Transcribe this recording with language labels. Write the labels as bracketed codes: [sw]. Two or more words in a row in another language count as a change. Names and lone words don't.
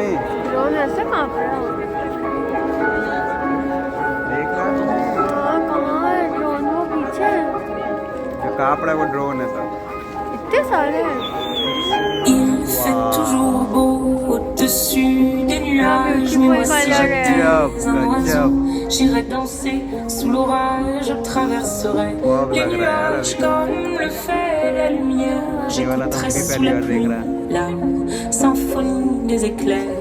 [hi] ड्रोन ऐसे कांप रहा है। देख रहा है हाँ कहाँ है ड्रोन? वो पीछे है। जो कांप रहा है वो ड्रोन है सब। इतने सारे हैं। [fr] Il fait toujours beau au-dessus des nuages. Mais moi si j'étais un oiseau, j'irais danser sous l'orage. Je traverserais les nuages comme le fait la lumière. J'écouterais sous la pluie la symphonie des éclairs.